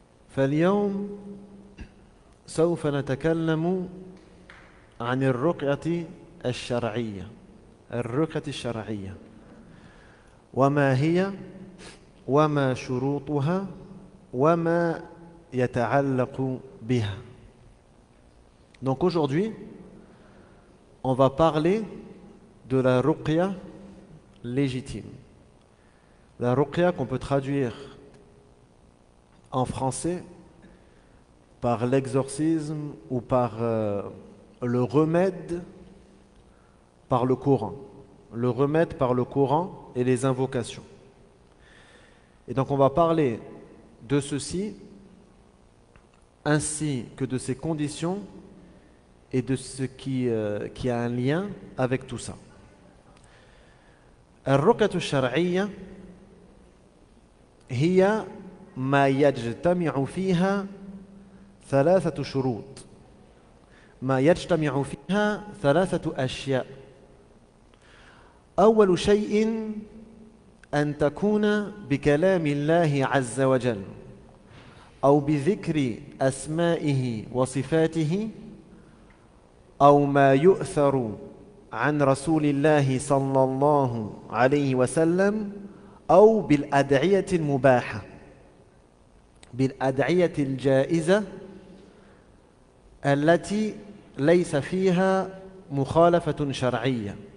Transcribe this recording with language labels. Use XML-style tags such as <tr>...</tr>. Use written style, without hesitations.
<ar>فاليوم سوف نتكلم عن الرقية الشرعية. الرقية الشرعية وما هي وما شروطها وما يتعلق بها.</ar> <fr>Donc aujourd'hui, on va parler de la ruqya légitime. La ruqya qu'on peut traduire en français par l'exorcisme ou par le remède par le Coran. Le remède par le Coran et les invocations. Et donc on va parler de ceci ainsi que de ses conditions et de ce qui a un lien avec tout ça.</fr> <ar>الرقية الشرعية هي ما يجتمع فيها ثلاثة شروط. ما يجتمع فيها ثلاثة أشياء. أول شيء أن تكون بكلام الله عز وجل أو بذكر أسمائه وصفاته أو ما يؤثر عن رسول الله صلى الله عليه وسلم أو بالأدعية المباحة، بالأدعية الجائزة التي ليس فيها مخالفة شرعية.</ar>